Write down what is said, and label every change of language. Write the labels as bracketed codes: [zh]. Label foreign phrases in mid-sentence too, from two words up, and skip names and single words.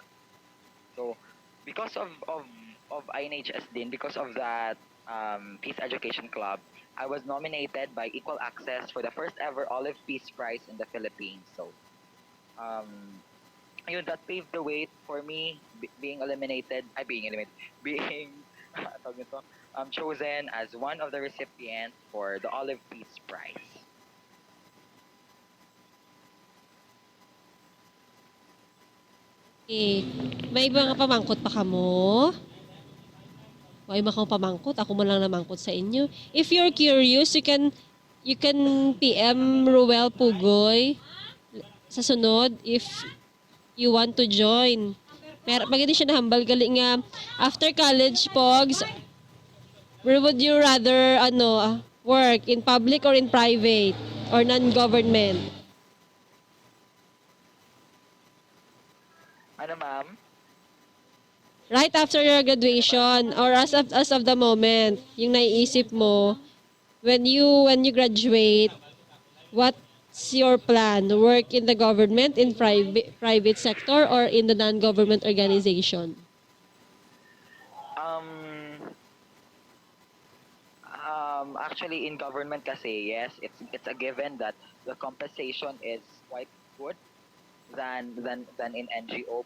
[en] So because of INHS din, because of that Peace Education Club, I was nominated by Equal Access for the first ever Olive Peace Prize in the Philippines. So yun, that paved the way for me being chosen as one of the recipients for the Olive Peace Prize. [hil] May mga pamangkot pa kamo? May mga pamangkot? Ako man lang namangkot sa inyo. [en] If you're curious, you can PM Ruel Pugoy [hil] sa sunod [en] if you want to join. [hil] Pero pag hindi siya nahambal, galing nga, [en] after college, Pogs, where would you rather work? In public or in private? Or non-government? [hil] Ano, ma'am? [en] Right after your graduation or as of the moment, [tl] yung naiisip mo, [en] when you graduate, what's your plan? Work in the government, in private sector, or in the non-government organization? Actually, in government kasi, yes, it's a given that the compensation is quite good than in NGO.